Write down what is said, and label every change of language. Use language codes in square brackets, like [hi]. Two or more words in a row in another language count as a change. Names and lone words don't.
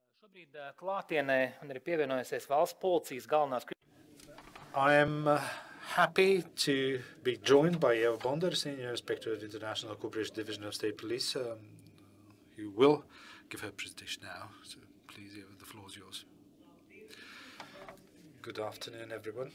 [lv] Šobrīd klātienē man ir pievienojusies valsts policijas galvenās. [en] I am happy to be joined by Ieva Bondare, Senior Inspector at the International Cooperation Division of State Police, who will give her presentation now. So please, Ieva, the floor is yours. Good afternoon, everyone.